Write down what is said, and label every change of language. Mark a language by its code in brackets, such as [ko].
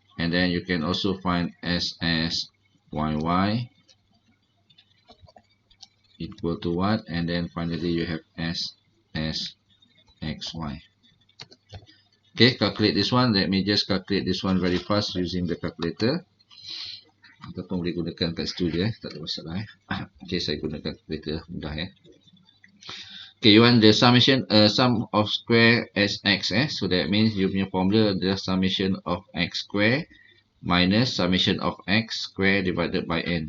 [en] And then you can also find SSYY equal to what? And then finally you have SSXY. Okay, calculate this one. Let me just calculate this one very fast using the calculator. [ms] Ataupun boleh gunakan kat situ je, tak ada masalah. Okay, saya gunakan calculator mudah ya. [en] Okay, you want the summation, sum of square SX. So that means you [ms] punya [en] formula the summation of x square minus summation of x square divided by n.